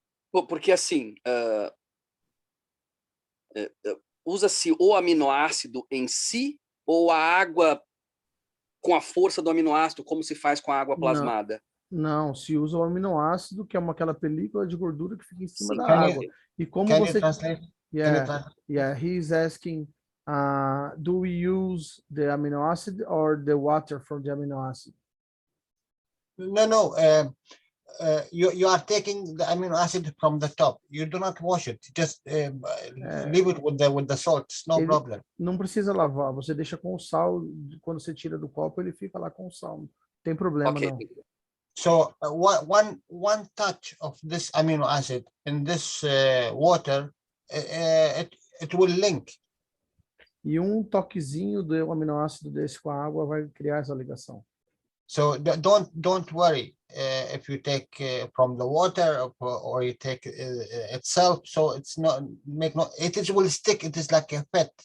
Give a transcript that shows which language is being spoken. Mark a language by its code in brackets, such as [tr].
[pt] Porque assim, usa-se o aminoácido em si ou a água com a força do aminoácido, como se faz com a água plasmada? Não, se usa o aminoácido, que é aquela película de gordura que fica em cima da [en] Can [pt] água. E como [en] Can [pt] você... [en] you translate? Yeah, he's asking, do we use the amino acid or the water from the amino acid? No. You are taking the amino acid from the top. You do not wash it. Just leave it with the salt. It's no problem. [pt] Não precisa lavar. Você deixa com o sal. Quando você tira do copo, ele fica lá com o sal. Não tem problema, não. [en] So one touch of this amino acid in this water, it will link. [pt] E toquezinho do aminoácido desse com a água vai criar essa ligação. [en] So don't worry if you take from the water or you take itself. So it's not it will stick. It is like a pet.